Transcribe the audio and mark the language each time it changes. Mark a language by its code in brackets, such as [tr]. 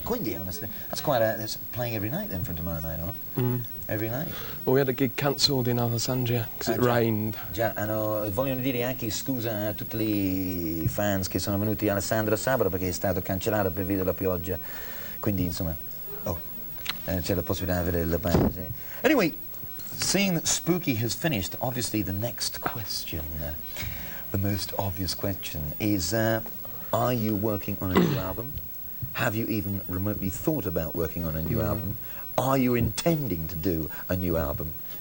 [en] Quindi that's quite that's playing every night then from tomorrow night on. Every night. Well, we had a gig cancelled in Alessandria because it rained. [it] Già, vogliono dire anche scusa a tutti i fans che sono venuti a Alessandria sabato perché è stato cancellato per via della pioggia. Quindi insomma, c'è la possibilità di vedere la band. [en] Anyway, seeing that Spooky has finished, obviously the next question, the most obvious question is, are you working on a new album? Have you even remotely thought about working on a new album? Are you intending to do a new album?